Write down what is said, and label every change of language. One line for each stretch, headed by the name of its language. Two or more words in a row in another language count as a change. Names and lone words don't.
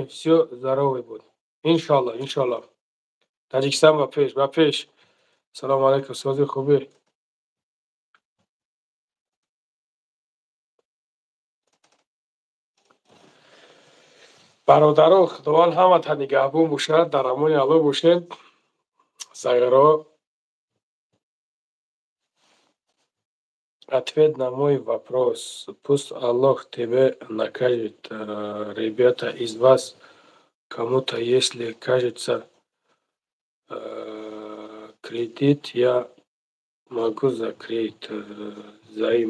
Russian: Все здоровый будет. Иншаллах.
Tajik: Таджикистан ва пеш. Салом алейкум. Сози хуби. бародаро худованд ҳамата нигаҳбон бошад, дар амони Аллоҳ бошед.
Russian: Сайгаро ответ на мой вопрос. Пусть Аллах тебе накажет. Ребята из вас кому-то, если кажется кредит, я могу закрыть займ.